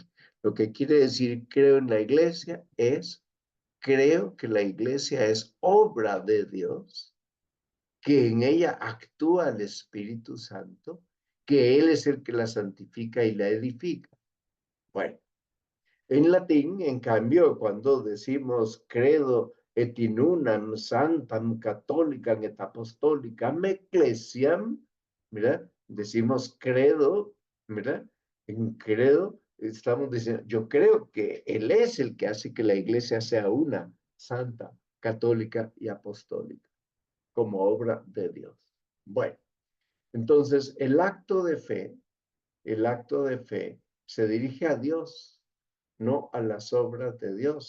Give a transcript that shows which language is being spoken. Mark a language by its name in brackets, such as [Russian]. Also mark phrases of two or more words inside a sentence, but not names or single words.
[Spanish] Lo que quiere decir creo en la iglesia es creo que la iglesia es obra de Dios, que en ella actúa el Espíritu Santo, que Él es el que la santifica y la edifica. Bueno, en latín, en cambio, cuando decimos [Latin] credo et in unam santam catholicam et apostolicam ecclesiam, [Spanish] mira, decimos credo, mira, en credo estamos diciendo, yo creo que Él es el que hace que la iglesia sea una, santa, católica y apostólica, como obra de Dios. Bueno, entonces el acto de fe se dirige a Dios, no a las obras de Dios.